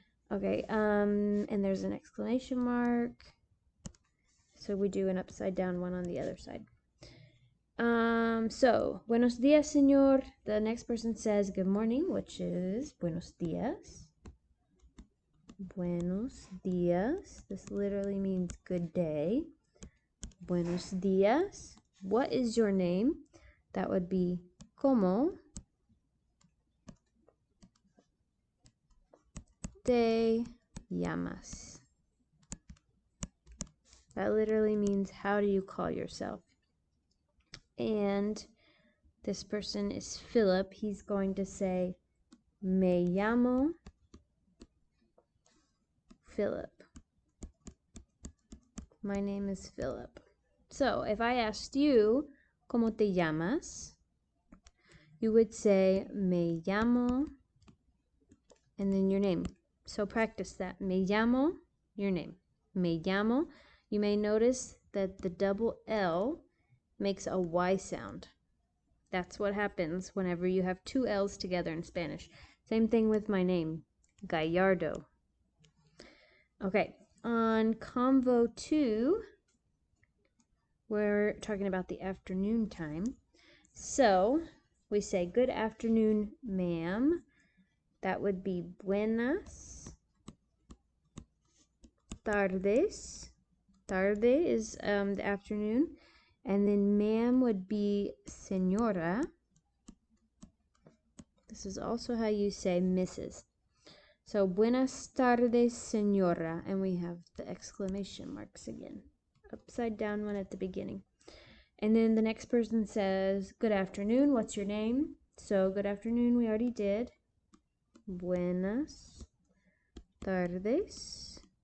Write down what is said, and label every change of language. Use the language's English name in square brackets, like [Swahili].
[English] Okay, and there's an exclamation mark. So we do an upside down one on the other side. So, [Spanish] buenos dias, señor. [English] The next person says good morning, which is [Spanish] buenos dias. Buenos dias. [English] This literally means good day. [Spanish] Buenos dias. [English] What is your name? That would be [Spanish] ¿Cómo te llamas? [English] That literally means how do you call yourself? And this person is Philip. He's going to say [Spanish] me llamo Philip. [English] My name is Philip. So if I asked you, [Spanish] ¿Cómo te llamas? [English] You would say, [Spanish] me llamo, [English] and then your name. So practice that. [Spanish] Me llamo, [English] your name. [Spanish] Me llamo. [English] You may notice that the double L makes a Y sound. That's what happens whenever you have 2 L's together in Spanish. Same thing with my name, Gallardo. Okay, on Convo 2, we're talking about the afternoon time. So we say, good afternoon, ma'am. That would be [Spanish] buenas tardes. [English] Tarde is the afternoon. And then ma'am would be señora. This is also how you say Mrs. [Spanish] So buenas tardes, señora. [English] And we have the exclamation marks again. Upside down one at the beginning. And then the next person says, good afternoon, what's your name? So good afternoon, we already did. [Spanish] Buenas tardes.